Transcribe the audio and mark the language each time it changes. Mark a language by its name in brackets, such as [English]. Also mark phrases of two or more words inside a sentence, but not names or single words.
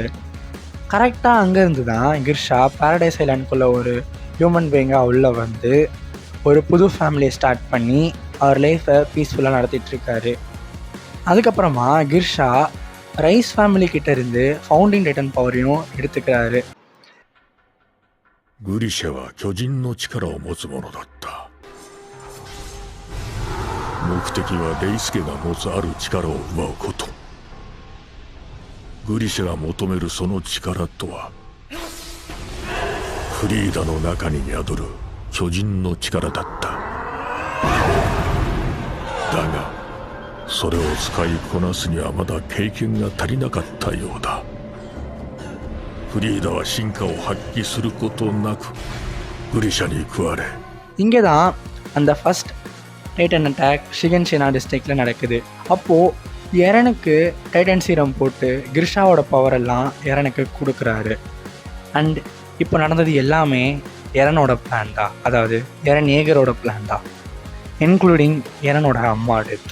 [Tamil] கரெக்டாக அங்கேருந்து தான் கிர்ஷா பாரடைஸ் ஐலாண்டுக்குள்ளே ஒரு ஹியூமன் பீயிங்காக உள்ளே வந்து ஒரு புது ஃபேமிலியை ஸ்டார்ட் பண்ணி அவர் லைஃப்பை பீஸ்ஃபுல்லாக நடத்திட்டுருக்காரு. அதுக்கப்புறமா கிர்ஷா ரைஸ் ஃபேமிலி கிட்ட இருந்து [English] founding titan [Tamil] பவரையும் எடுத்துக்கிறாரு. [Japanese] グリシャは巨人の力を持つ者だった。目的はレイスケが持つある力を奪うこと。グリシャが求めるその力とは、フリーダの中に宿る巨人の力だった。だがそれを使いこなすにはまだ経験が足りなかったようだ。フリーダは進化を発揮することなくグリシャに食われ、 [Tamil] இங்கே தான் அந்த [English] first titan attack [Tamil] ஷிகன்ஷினா டிஸ்ட்ரிக்டில் நடக்குது. அப்போது எரனுக்கு [English] titan serum [Tamil] போட்டு கிர்ஷாவோட பவரெல்லாம் எரனுக்கு கொடுக்குறாரு. அண்ட் இப்போ நடந்தது எல்லாமே எரனோட பிளான் தான், அதாவது எரன் ஏகரோட பிளான் தான், இன்க்ளூடிங் எரனோட அம்மா டெத்.